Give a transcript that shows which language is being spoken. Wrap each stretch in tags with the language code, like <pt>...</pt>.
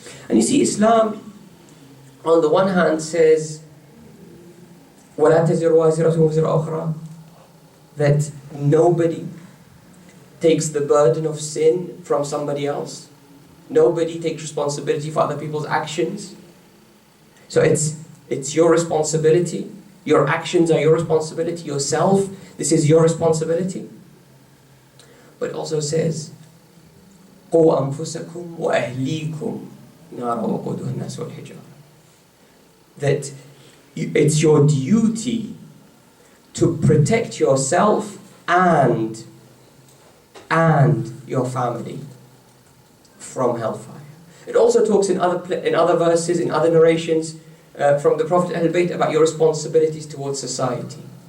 <en>And you see, Islam, on the one hand, says,</en> <ar>وَلَا تَزِرُ وَازِرَةٌ وِزْرَ أُخْرَى,</ar> <en>that nobody takes the burden of sin from somebody else. Nobody takes responsibility for other people's actions. So it's your responsibility. Your actions are your responsibility. Yourself, this is your responsibility. But it also says,</en> <ar>قُوا أَنفُسَكُمْ وَأَهْلِيكُمْ نَارًا وَقُودُهَا النَّاسُ وَالْحِجَارَةُ.</ar> <en>That it's your duty to protect yourself and your family from hellfire. It also talks in other verses, in other narrations from the Prophet Ahl-Bayt about your responsibilities towards society.</en>